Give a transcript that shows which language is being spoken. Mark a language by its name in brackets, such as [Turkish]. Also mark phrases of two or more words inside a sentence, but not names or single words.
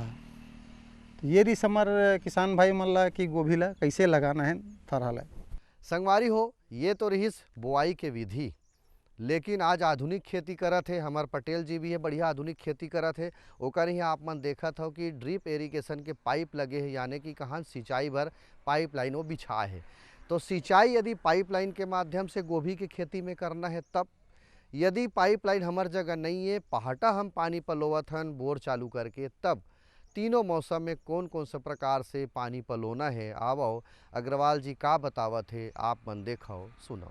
[Chhattisgarhi] तो ये रही हमार किसान भाई मन ला कि गोभी ला कैसे लगाना है थरहा ला। संगवारी हो, ये तो रही बुआई के विधि। लेकिन आज आधुनिक खेती करत है। हमार पटेल जी भी है, बढ़िया आधुनिक खेती करत है। ओकर ही आप मन देखत हो कि [English] drip irrigation [Chhattisgarhi] के पाइप लगे हैं, यानी कि कहाँ सिंचाई भर पाइपलाइन वो बिछा है। तो सिंचाई यदि पाइपलाइन के माध्यम से गोभी की खेती में करना है तब, यदि पाइपलाइन हमार जगह नहीं है, पहाटा हम पानी पलोवत हन बोर चालू करके, तब तीनों मौसम में कौन कौन से प्रकार से पानी पलोना है, आवो अग्रवाल जी का बतावत है, आप मन देखो सुनो।